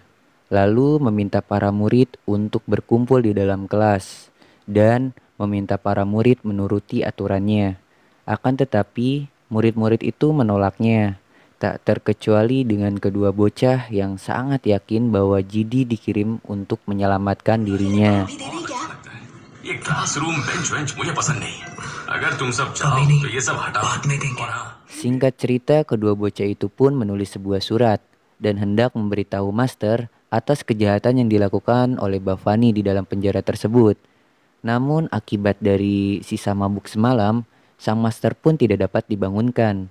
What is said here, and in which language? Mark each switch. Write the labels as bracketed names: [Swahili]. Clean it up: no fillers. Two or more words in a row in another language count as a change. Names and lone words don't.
[Indonesian] Lalu meminta para murid untuk berkumpul di dalam kelas. Dan meminta para murid menuruti aturannya. Akan tetapi murid-murid itu menolaknya. Tak terkecuali dengan kedua bocah yang sangat yakin bahwa Jidi dikirim untuk menyelamatkan dirinya. [Hindi] ये [English] classroom bench [Hindi] मुझे पसंद नहीं. अगर तुम सब चाहो तो ये सब हटाओ. [Indonesian] Singkat cerita, kedua bocah itu pun menulis sebuah surat dan hendak memberitahu master atas kejahatan yang dilakukan oleh Bhavani di dalam penjara tersebut. Namun akibat dari sisa mabuk semalam, sang master pun tidak dapat dibangunkan.